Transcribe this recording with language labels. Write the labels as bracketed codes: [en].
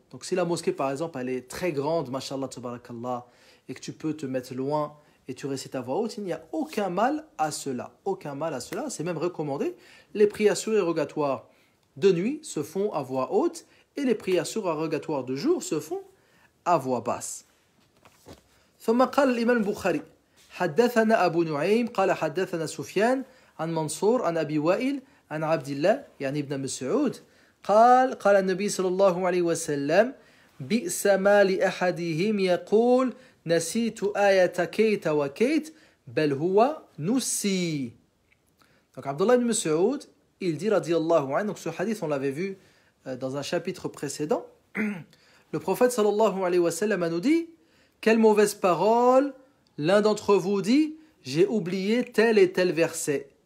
[fr] Donc si la mosquée par exemple elle est très grande, mashallah tabarakallah, et que tu peux te mettre loin et tu récites à voix haute, il n'y a aucun mal à cela. Aucun mal à cela, c'est même recommandé. Les prières surérogatoires de nuit se font à voix haute et les prières surérogatoires de jour se font à voix basse. [ar] ثم قال الإمام البخاري حدثنا أبو نعيم قال حدثنا سفيان عن منصور عن أبي وائل عن عبد الله يعني ابن مسعود قال النبي صلى الله عليه وسلم بئس ما لأحدهم يقول نسيت آية كيت وكيت بل هو نسي. [fr] Donc Abdullah ibn Mas'ud, il dit radiyallahu anhu, donc ce hadith on l'avait vu dans un chapitre précédent, le prophète sallallahu alayhi wa sallam nous dit quelle mauvaise parole l'un d'entre vous dit j'ai oublié tel et tel verset.